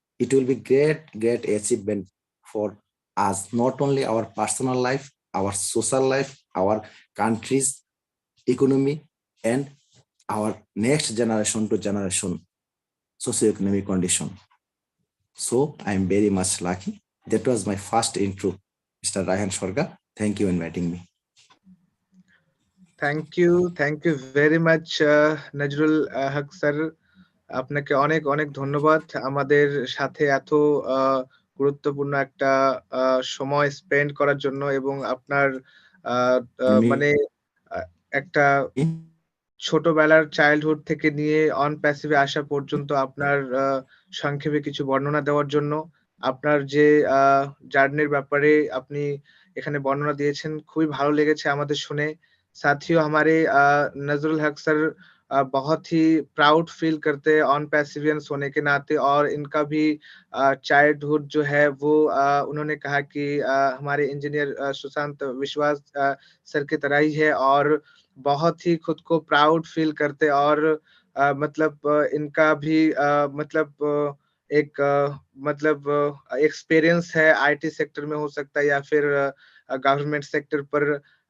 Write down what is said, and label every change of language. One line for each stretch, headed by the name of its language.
English: It will be great achievement for us, not only our personal life, our social life, our country's economy, and our next generation to generation socioeconomic condition. So I am very much lucky. That was my first intro, Mr. Raihan Sorgar. Thank you for inviting me. Thank you very much
Bangla: Nazrul Haque sir, আপনাকে অনেক অনেক ধন্যবাদ আমাদের সাথে এত গুরুত্বপূর্ণ একটা সময় স্পেন্ড করার জন্য, এবং আপনার মানে একটা ছোটবেলার চাইল্ডহুড থেকে নিয়ে অন প্যাসিভে আসা পর্যন্ত আপনার সংক্ষেপে কিছু বর্ণনা দেওয়ার জন্য। আপনার যে জার্নির ব্যাপারে আপনি এখানে বর্ণনা দিয়েছেন, খুবই ভালো লেগেছে আমাদের শুনে।
Hindi: साथियों हमारे नजरुल हक सर बहुत ही प्राउड फील करते हैं ऑन पैसिवियंस होने के नाते, और इनका भी चाइल्डहुड जो है वो उन्होंने कहा कि हमारे इंजीनियर सुशांत विश्वास सर की तरह ही है, और बहुत ही खुद को प्राउड फील करते, और मतलब इनका भी मतलब एक मतलब एक्सपीरियंस है आईटी सेक्टर में, हो सकता है या फिर गवर्नमेंट सेक्टर पर।